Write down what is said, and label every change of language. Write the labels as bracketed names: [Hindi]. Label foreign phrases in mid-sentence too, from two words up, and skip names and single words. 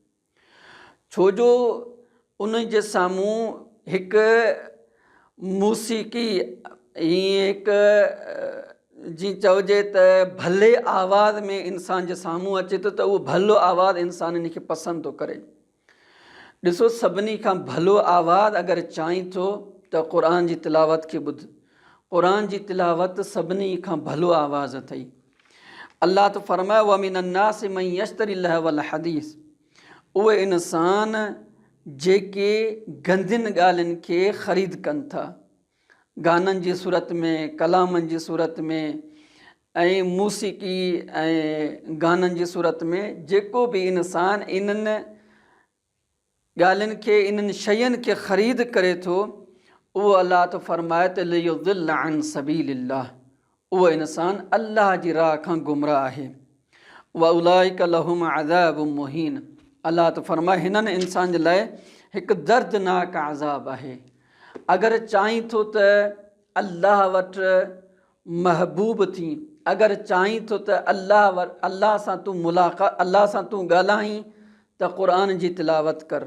[Sindhi] छो जो उन जे साम्हूं हिकु मौसीक़ी, हीअं हिकु जीअं चइजे त भले आवाज़ में इंसान जे साम्हूं अचे थो, त उहो भलो आवाज़ इंसान इन खे पसंदि थो करे। ॾिसो, सभिनी खां भलो आवाज़ अगरि चाहीं थो त क़ुर जी तिलावत खे ॿुध। क़ुर जी तिलावत सभिनी खां भलो आवाज़ अथई। अल्लाह तो फरमाए: [Arabic] ومن الناس من يشتري لهو الحديث. [Sindhi] उहे इंसान जेके गंदियुनि ॻाल्हियुनि खे ख़रीद कनि था, गाननि जी सूरत में, कलामनि जी सूरत में, ऐं मौसीक़ी ऐं गाननि जी सूरत में। जेको बि इंसान इन्हनि ॻाल्हियुनि खे, इन्हनि शयुनि खे ख़रीद करे थो, उहो अल्लाह तो फरमाए त [Arabic] ليضل عن سبيل الله. [Sindhi] उहो इंसान अल्लाह जी राह खां गुमराह आहे। [Arabic] وأولئك لهم عذاب مهين. [Sindhi] अल्लाह तो फरमाए, हिननि इंसान जे लाइ हिकु दर्दनाक अज़ाब आहे। अगरि चाहीं थो त अल्लाह वटि महबूब थी, अगरि चाहीं थो त अल्लाह सां तूं मुलाक़ात, अल्लाह सां तूं ॻाल्हाहीं, त क़ुर जी तिलावत कर।